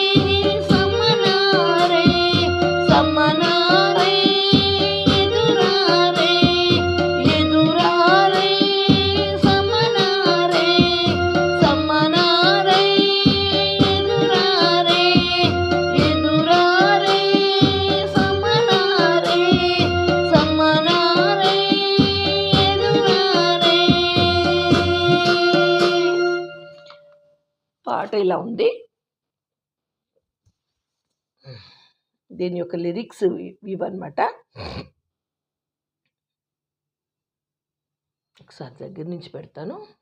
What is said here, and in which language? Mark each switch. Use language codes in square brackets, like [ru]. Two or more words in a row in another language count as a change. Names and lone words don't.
[te] సమనారై సమనారై ఎదురారై ఎదురారై సమనారై సమనారై ఎదురారై ఎదురారై సమనారై సమనారై ఎదురారై. పాట ఇలా ఉంది. దీని యొక్క లిరిక్స్ ఇవన్నమాట. ఒకసారి దగ్గర నుంచి పెడతాను.